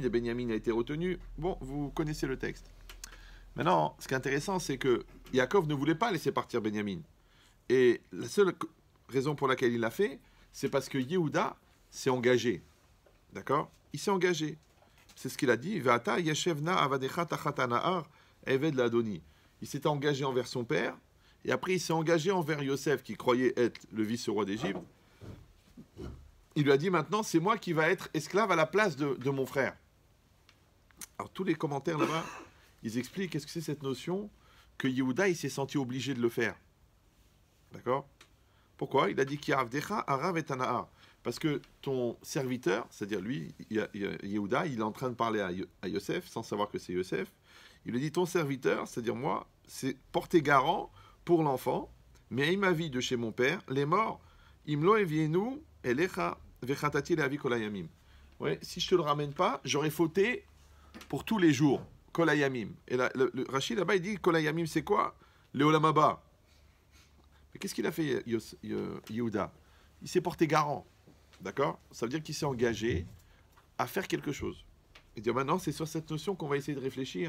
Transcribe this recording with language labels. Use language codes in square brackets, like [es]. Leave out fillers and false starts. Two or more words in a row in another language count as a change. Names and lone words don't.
[fr] Et Benjamin a été retenu. Bon, vous connaissez le texte. Maintenant, ce qui est intéressant, c'est que Yaakov ne voulait pas laisser partir Benjamin. Et la seule raison pour laquelle il l'a fait, c'est parce que Yehuda s'est engagé. D'accord? Il s'est engagé. C'est ce qu'il a dit. [he] ועתה ישב נא עבדך תחת הנער עבד לאדני. [fr] Il s'était engagé envers son père, et après il s'est engagé envers Yosef, qui croyait être le vice-roi d'Égypte. Il lui a dit maintenant, c'est moi qui va être esclave à la place de mon frère. Alors tous les commentaires là-bas, ils expliquent qu'est-ce que c'est cette notion que Yehuda il s'est senti obligé de le faire. D'accord? Pourquoi? Il a dit [he] כי עבדך ערב את הנער. [fr] Parce que ton serviteur, c'est-à-dire lui, Yehuda, il est en train de parler à Yosef, sans savoir que c'est Yosef. Il lui dit, ton serviteur, c'est-à-dire moi, c'est porter garant pour l'enfant, mais il m'a vie de chez mon père, les morts, [he] אם לא אביאנו אליך וחטאתי לאבי כל הימים. [fr] Ouais, si je te le ramène pas, j'aurais fauté pour tous les jours, kolayamim. Et là, le Rachid là-bas, il dit, kolayamim, c'est quoi? [he] Le עולם הבא. [fr] Mais qu'est-ce qu'il a fait, Yehuda? Il s'est porté garant. D'accord? Ça veut dire qu'il s'est engagé à faire quelque chose. Et dire maintenant, c'est sur cette notion qu'on va essayer de réfléchir.